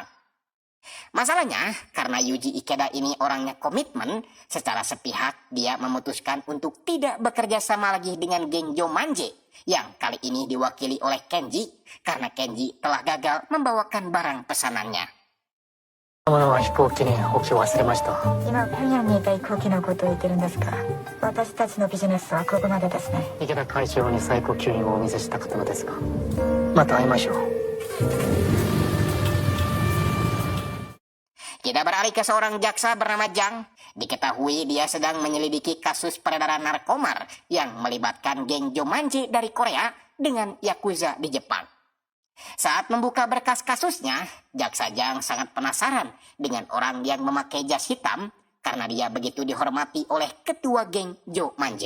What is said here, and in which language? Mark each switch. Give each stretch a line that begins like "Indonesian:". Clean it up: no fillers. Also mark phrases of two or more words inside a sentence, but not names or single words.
Indonesian: Masalahnya, karena Yuji Ikeda ini orangnya komitmen, secara sepihak dia memutuskan untuk tidak bekerja sama lagi dengan geng Jomanje, yang kali ini diwakili oleh Kenji, karena Kenji telah gagal membawakan barang pesanannya.
Japanese: は飛行機に置き忘れました。今平壌にいた飛行機のことを言ってるんですか。私たちのビジネスはここまでですね。池田会長に最高級品をお見せしたかったのですが、また会いましょう。
Indonesian: Kita beralih ke seorang jaksa bernama Jang. Diketahui dia sedang menyelidiki kasus peredaran narkomar yang melibatkan geng Jomanje dari Korea dengan Yakuza di Jepang. Saat membuka berkas kasusnya, jaksa Jang sangat penasaran dengan orang yang memakai jas hitam karena dia begitu dihormati oleh ketua geng Jomanje.